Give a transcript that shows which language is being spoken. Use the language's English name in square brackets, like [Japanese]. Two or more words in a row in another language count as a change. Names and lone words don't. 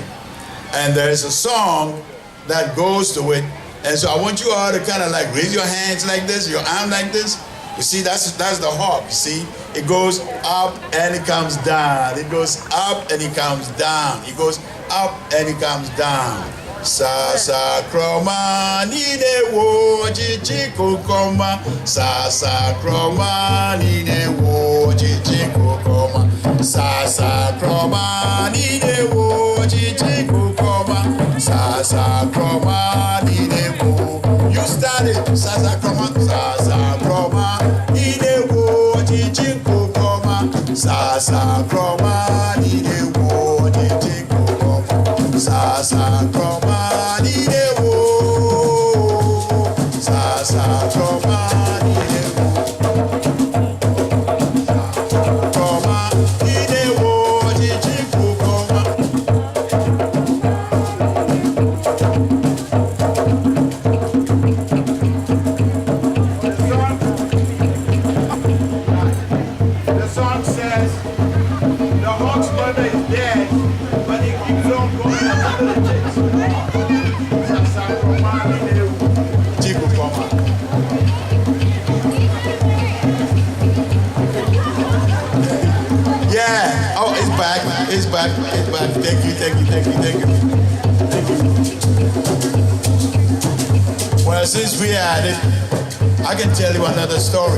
[English] And there's a song that goes to it. And so I want you all to kind of like raise your hands like this, your arm like this. You see, that's the hawk, you see? It goes up and it comes down. It goes up and it comes down. It goes up and it comes down. [Akan] Sasakroma nine wo chichikukoma. Sasakroma nine wo chichikukoma. Sasakroma nine wo chichikukoma. Sasakroma nine wo. [English] You started Sasakroma. [Akan] Sasakroma nine wo chichikukoma. Sasakroma nine wo chichikukoma. Sasakroma nine wo. Sasakroma nine wo. Sasakroma nine wo chichikukoma. [English] The song says the hawk's mother is dead, but he keeps on going after the chicks. [Akan] Sasakroma nine wo chichikukoma. [English] Yeah. Oh, it's back. It's back. It's back. Thank you. Thank you. Thank you. Thank you. Thank you. Well, since we are at it, I can tell you another story.